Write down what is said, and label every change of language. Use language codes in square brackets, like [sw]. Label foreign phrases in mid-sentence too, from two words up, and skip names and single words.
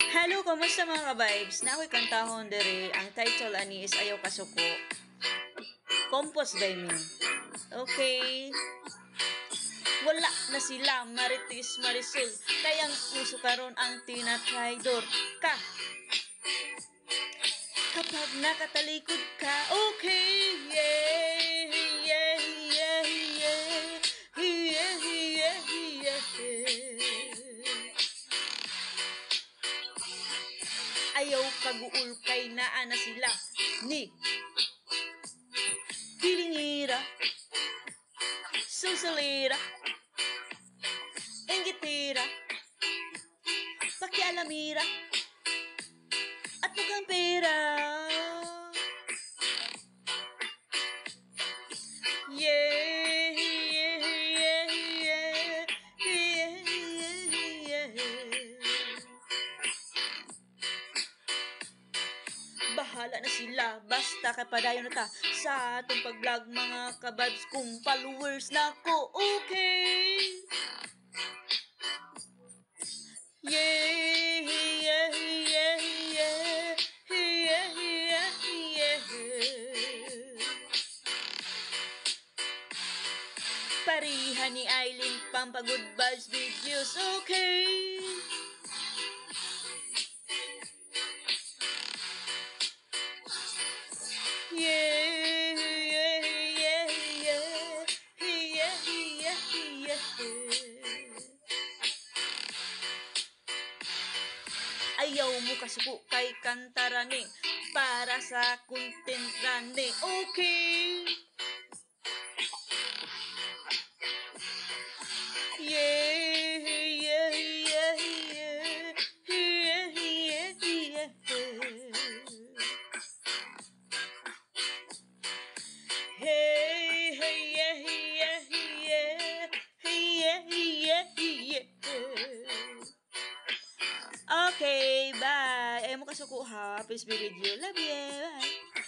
[ceb] Hello, kamusta mga ka-vibes? Na ako'y kantahon dere. Ang title ani is Ayaw Kasuko. [en] Compost by me. Okay. [ceb] Wala na sila, Marites, Marisol. Kayang puso karon ang tinatraidor ka. Kapag nakatalikod ka, [en] okay, yeah, yeah, yeah, yeah, yeah, yeah, yeah. [ceb] Ayaw kaguul kay naa na sila ni Hilingira, Susalira, Inggitira, Pakialamira, [tl] at mukhang pera. [en] Yeah, yeah, yeah, yeah, yeah, yeah, yeah. [ceb] Bahala na sila, basta kapadayon na ta sa atong pag-vlog mga kababs kung followers na ko, [en] okay? Yeah, yeah, yeah, yeah, yeah, yeah, yeah. [ceb] Parihan ni Aileen Pampagood Vibes videos, [en] okay? Yeah, yeah, yeah, yeah, yeah, yeah, yeah. [ceb] Ayaw mo kasuko kay kantarane para sa content rane, [en] okay? Yeah, yeah, yeah, yeah, yeah, yeah, yeah. Hey, hey, yeah, yeah, yeah, yeah, yeah, yeah. [ceb] Okay, bye. Ayaw mo kasuko ha. [en] Peace be with you. Love you. Bye.